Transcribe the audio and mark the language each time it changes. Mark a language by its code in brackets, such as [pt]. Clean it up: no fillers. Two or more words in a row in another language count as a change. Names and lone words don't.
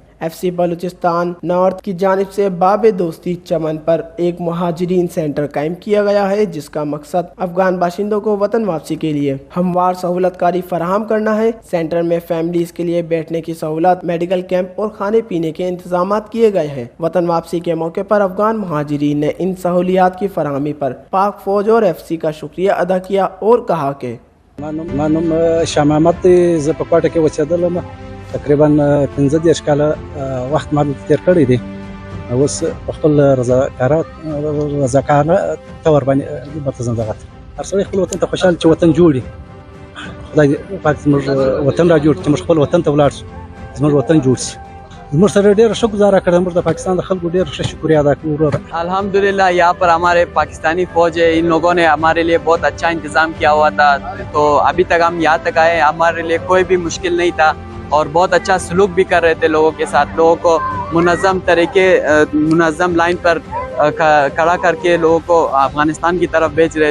[ur] ایف سی بلوچستان نارتھ کی جانب سے باب دوستی چمن پر ایک مہاجرین سینٹر قائم کیا گیا ہے، جس کا مقصد افغان باشندوں کو وطن واپسی کے لیے ہموار سہولت کاری فراہم کرنا ہے۔ سینٹر میں فیملیز کے لیے بیٹھنے کی سہولت، میڈیکل کیمپ اور کھانے پینے کے انتظامات کیے گئے ہیں۔ وطن واپسی کے موقع پر افغان مہاجرین نے ان سہولیات کی فراہمی پر پاک فوج اور ایف سی کا شکریہ ادا کیا اور کہا کہ [ps] مانم شاه محمد دی، زه په کوټه کې اوسېدلم، تقریبا 15 کاله وخت ما دلته تېر کړی دی. اوس په خپل رضاکارانه طور باندې ورته ځم دغه هر سړی خپل وطن ته خوشحال چې وطن جوړي. خدای پاک زموږ وطن را جوړ چې موږ خپل وطن ته ولاړ شو، زموږ وطن جوړ شي. زموږ سره ډېره ښه ګزاره کړې، موږ د پاکستان د خلکو ډېر ښه شکریہ ادا کوو. [ur] الحمدللہ یہاں پر ہمارے پاکستانی فوج ہے، ان لوگوں نے ہمارے لیے بہت اچھا انتظام کیا ہوا تھا، تو ابھی تک ہم یہاں تک آئے، ہمارے لیے کوئی بھی مشکل نہیں تھا اور بہت اچھا سلوک بھی کر رہے تھے لوگوں کے ساتھ. لوگوں کو منظم لائن پر کھڑا کر کے لوگوں کو افغانستان کی طرف بھیج رہے.